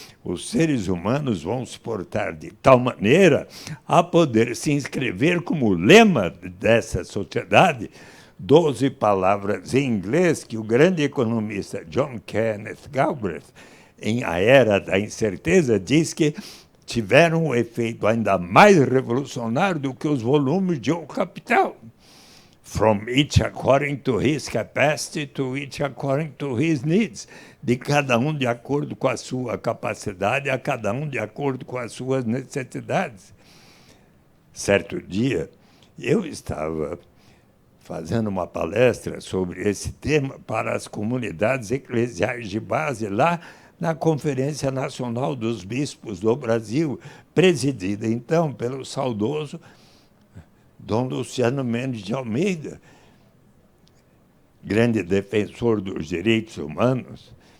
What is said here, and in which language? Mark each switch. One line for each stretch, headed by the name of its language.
Portuguese: os seres humanos vão se portar de tal maneira a poder se inscrever como lema dessa sociedade 12 palavras em inglês que o grande economista John Kenneth Galbraith, em A Era da Incerteza, diz que tiveram um efeito ainda mais revolucionário do que os volumes de O Capital.
English: From each according to his capacity to each according to his needs.
Portuguese: De cada um de acordo com a sua capacidade, a cada um de acordo com as suas necessidades. Certo dia, eu estava fazendo uma palestra sobre esse tema para as comunidades eclesiais de base lá na Conferência Nacional dos Bispos do Brasil, presidida então pelo saudoso Dom Luciano Mendes de Almeida, grande defensor dos direitos humanos.